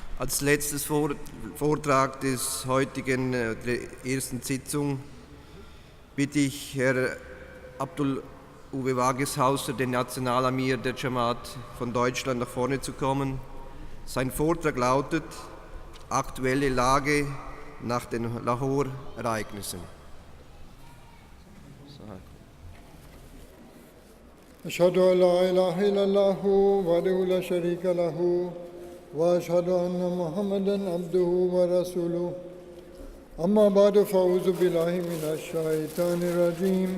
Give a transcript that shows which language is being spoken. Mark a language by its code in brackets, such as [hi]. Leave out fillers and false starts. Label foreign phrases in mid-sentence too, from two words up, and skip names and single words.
[de] Als letztes Vortrag des heutigen, der ersten Sitzung, bitte ich Herr Abdul Uwe Wageshauser, den Nationalamir der Jamaat von Deutschland, nach vorne zu kommen. Sein Vortrag lautet: Aktuelle Lage nach den Lahore-Ereignissen. [ar] أشهد أن لا إله إلا الله وحده لا شريك له وأشهد أن محمدا عبده ورسوله. أما بعد، فأعوذ بالله من الشيطان الرجيم.